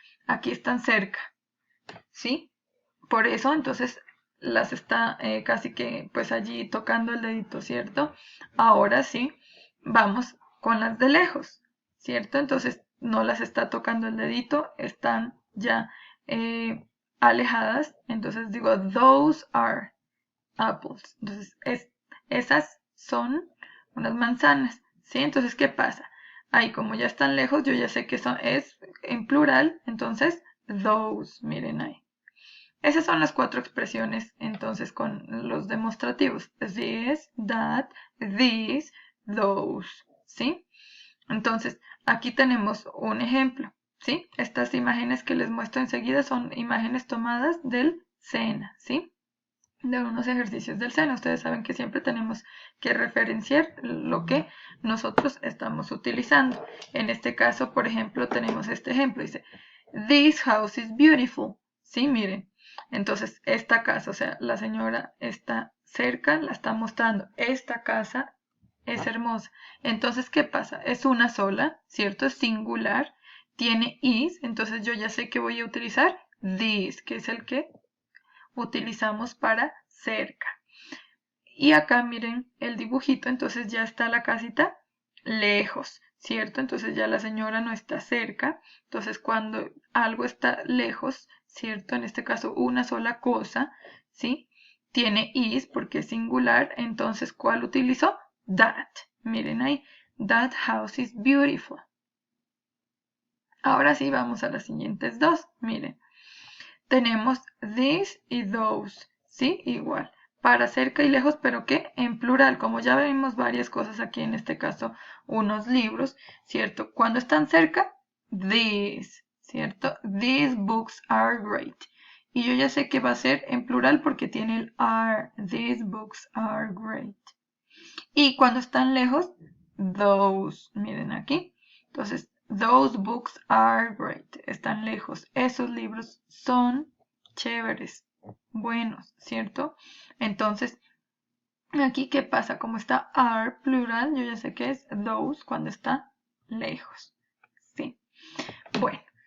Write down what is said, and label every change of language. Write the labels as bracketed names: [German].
[Spanish] Aquí están cerca, ¿sí? Por eso, entonces, las está casi que pues allí tocando el dedito, ¿cierto? Ahora sí, vamos con las de lejos, ¿cierto? Entonces, no las está tocando el dedito, están ya alejadas. Entonces digo, [English] those are apples. [Spanish] Entonces, esas son unas manzanas, ¿sí? Entonces, ¿qué pasa? Ahí, como ya están lejos, yo ya sé que es en plural, entonces, those, miren ahí. Esas son las 4 expresiones, entonces, con los demostrativos. [English] This, that, these, those, ¿sí? [Spanish] Entonces, aquí tenemos un ejemplo, ¿sí? Estas imágenes que les muestro enseguida son imágenes tomadas del SENA, ¿sí? De unos ejercicios del SENA. Ustedes saben que siempre tenemos que referenciar lo que nosotros estamos utilizando. En este caso, por ejemplo, tenemos este ejemplo. Dice, [English] this house is beautiful. [Spanish] Sí, miren. Entonces, esta casa, o sea, la señora está cerca, la está mostrando. Esta casa es hermosa. Entonces, ¿qué pasa? Es una sola, ¿cierto? Es singular. Tiene is. Entonces, yo ya sé que voy a utilizar this, que es el que utilizamos para cerca. Y acá miren el dibujito, entonces ya está la casita lejos, ¿cierto? Entonces ya la señora no está cerca. Entonces cuando algo está lejos, ¿cierto? En este caso una sola cosa, ¿sí? Tiene is porque es singular, entonces ¿cuál utilizó? [English] That. [Spanish] Miren ahí, [English] that house is beautiful. [Spanish] Ahora sí vamos a las siguientes dos, miren. Tenemos this y those, ¿sí? Igual. Para cerca y lejos, pero que en plural, como ya vimos varias cosas aquí, en este caso, unos libros, ¿cierto? Cuando están cerca, these, ¿cierto? [English] These books are great. [Spanish] Y yo ya sé que va a ser en plural porque tiene el are. [English] These books are great. [Spanish] Y cuando están lejos, [English] those. [Spanish] Miren aquí. [English] Entonces, those books are great. [Spanish] Están lejos. Esos libros son chéveres, buenos, ¿cierto? Entonces, aquí, ¿qué pasa? Como está are plural, yo ya sé que es those cuando está lejos. Sí. Bueno.